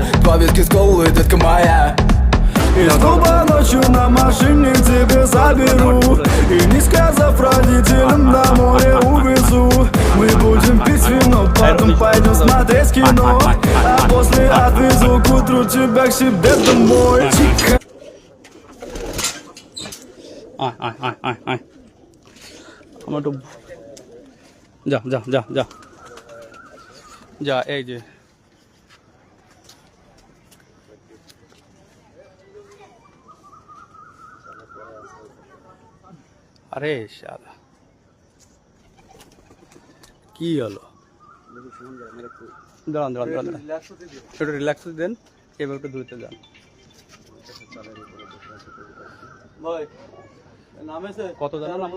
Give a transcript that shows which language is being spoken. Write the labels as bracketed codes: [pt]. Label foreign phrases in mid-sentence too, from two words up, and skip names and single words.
[ru] Два виски с колой, детка моя. Из клуба ночью на машине тебе заберу. И не сказав родителям, на море увезу. Мы будем пить вино, потом пойдем смотреть кино. А после отвезу к утру тебя к себе домой. [bn] আমার একটু যা যা যা যা যা এই যে আরে শালা কি হলো দাঁড়ান দাঁড়ান দাঁড়ান একটু রিল্যাক্স দেন এবার একটু দূরতে যান কত জানা নামলো